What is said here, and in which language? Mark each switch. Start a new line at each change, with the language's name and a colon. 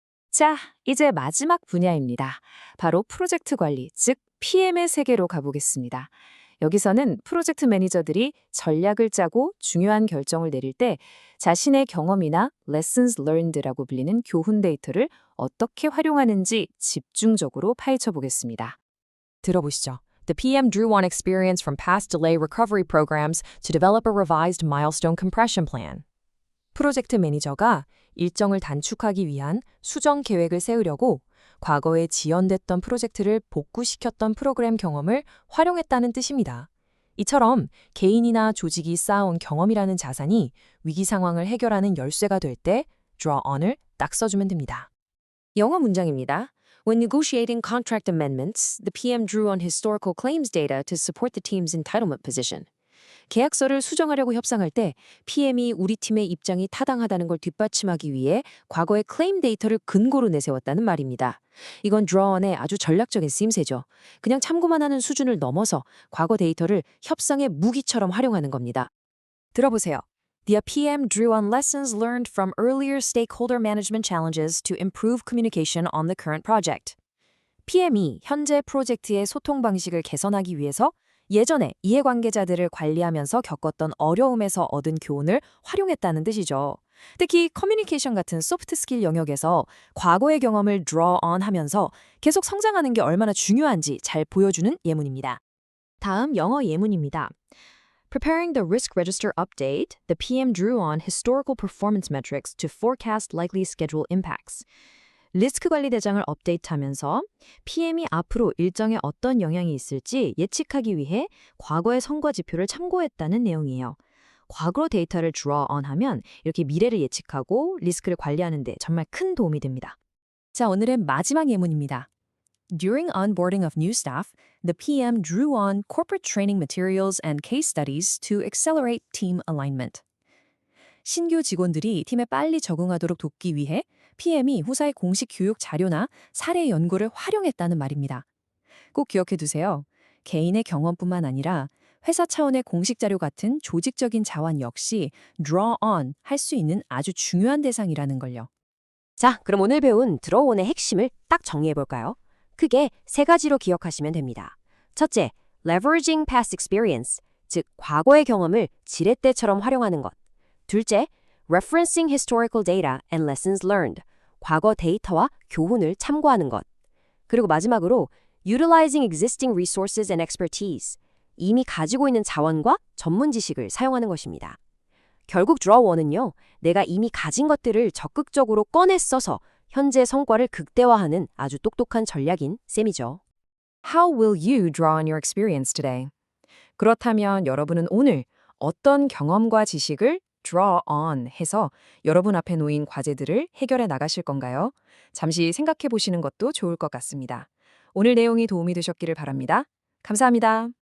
Korean: 자, 이제 마지막 분야입니다. 바로 프로젝트 관리, 즉 PM의 세계로 가보겠습니다. 여기서는 프로젝트 매니저들이 전략을 짜고 중요한 결정을 내릴 때 자신의 경험이나 lessons learned라고 불리는 교훈 데이터를 어떻게 활용하는지 집중적으로 파헤쳐 보겠습니다. 들어보시죠.
English: The PM drew on experience from past delay recovery programs to develop a revised milestone compression plan.
Korean: 프로젝트 매니저가 일정을 단축하기 위한 수정 계획을 세우려고 과거에 지연됐던 프로젝트를 복구시켰던 프로그램 경험을 활용했다는 뜻입니다. 이처럼 개인이나 조직이 쌓아온 경험이라는 자산이 위기 상황을 해결하는 열쇠가 될 때 draw on을 딱 써주면 됩니다. 영어 문장입니다.
English: When negotiating contract amendments, the PM drew on historical claims data to support the team's entitlement position.
Korean: 계약서를 수정하려고 협상할 때 PM이 우리 팀의 입장이 타당하다는 걸 뒷받침하기 위해 과거의 클레임 데이터를 근거로 내세웠다는 말입니다. 이건 드로원의 아주 전략적인 쓰임새죠. 그냥 참고만 하는 수준을 넘어서 과거 데이터를 협상의 무기처럼 활용하는 겁니다. 들어보세요.
English: The PM drew on lessons learned from earlier stakeholder management challenges to improve communication on the current project.
Korean: PM이 현재 프로젝트의 소통 방식을 개선하기 위해서 예전에 이해관계자들을 관리하면서 겪었던 어려움에서 얻은 교훈을 활용했다는 뜻이죠. 특히 커뮤니케이션 같은 소프트 스킬 영역에서 과거의 경험을 draw on 하면서 계속 성장하는 게 얼마나 중요한지 잘 보여주는 예문입니다. 다음 영어 예문입니다.
English: Preparing the risk register update, the PM drew on historical performance metrics to forecast likely schedule impacts.
Korean: 리스크 관리 대장을 업데이트하면서 PM이 앞으로 일정에 어떤 영향이 있을지 예측하기 위해 과거의 성과 지표를 참고했다는 내용이에요. 과거 데이터를 draw on 하면 이렇게 미래를 예측하고 리스크를 관리하는 데 정말 큰 도움이 됩니다. 자, 오늘의 마지막 예문입니다.
English: During onboarding of new staff, the PM drew on corporate training materials and case studies to accelerate team alignment.
Korean: 신규 직원들이 팀에 빨리 적응하도록 돕기 위해 PM이 후사의 공식 교육 자료나 사례 연구를 활용했다는 말입니다. 꼭 기억해 두세요. 개인의 경험뿐만 아니라 회사 차원의 공식 자료 같은 조직적인 자원 역시 draw on 할 수 있는 아주 중요한 대상이라는 걸요. 자, 그럼 오늘 배운 드로우온의 핵심을 딱 정리해볼까요? 크게 세 가지로 기억하시면 됩니다. 첫째, leveraging past experience, 즉 과거의 경험을 지렛대처럼 활용하는 것. 둘째, referencing historical data and lessons learned, 과거 데이터와 교훈을 참고하는 것. 그리고 마지막으로 utilizing existing resources and expertise, 이미 가지고 있는 자원과 전문 지식을 사용하는 것입니다. 결국 드로우온은요, 내가 이미 가진 것들을 적극적으로 꺼내 써서 현재 성과를 극대화하는 아주 똑똑한 전략인 셈이죠.
English: How will you draw on your experience today?
Korean: 그렇다면 여러분은 오늘 어떤 경험과 지식을 draw on 해서 여러분 앞에 놓인 과제들을 해결해 나가실 건가요? 잠시 생각해 보시는 것도 좋을 것 같습니다. 오늘 내용이 도움이 되셨기를 바랍니다. 감사합니다.